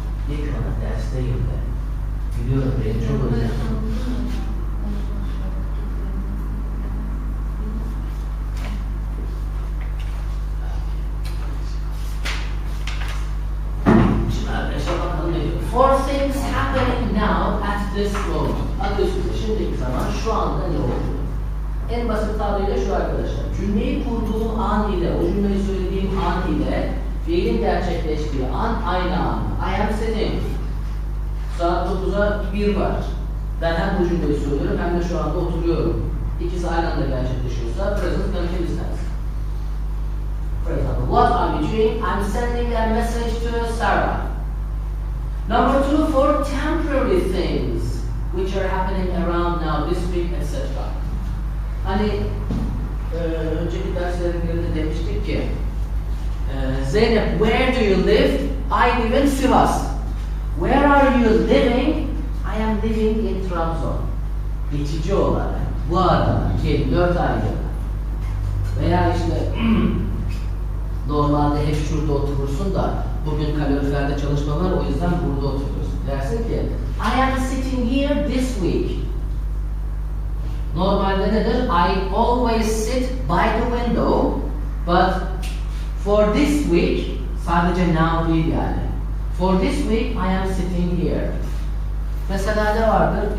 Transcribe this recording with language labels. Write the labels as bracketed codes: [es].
[tr] İlk ana dersteyim de. Biliyorum beni çok özledim. Şimdi arkadaşlar bakalım ne diyor. [en] For things happening now at this moment. [tr] Adı üstünde şimdiki zaman şu anda ne oluyor? En basit tabiriyle şu arkadaşlar. Cümleyi kurduğum an ile, o cümleyi söylediğim an ile fiilin gerçekleştiği an aynı an. [en] I am sitting. [tr] Saat 9'a 1 var. Ben hem bu cümleyi söylüyorum hem de şu anda oturuyorum. İkisi aynı anda gerçekleşiyorsa present continuous tense. [en] For example, what are you doing? I'm sending a message to Sarah. Number 2, for temporary things which are happening around now, this week, etc. [tr] Hani önceki derslerin birinde demiştik ki [en] Zeynep, where do you live? I live in Sivas. Where are you living? I am living in Trabzon. [tr] Geçici olarak. Bu arada 4 aylığına. Veya işte normalde hep şurada oturursun da bugün kaloriferde çalışma var, o yüzden burada oturuyorsun. Dersin ki [en] I am sitting here this week. [tr] Normalde nedir? [en] I always sit by the window, but for this week, [tr] sadece [en] now [tr] değil yani. [en] For this week I am sitting here. [tr] Mesela ne vardır?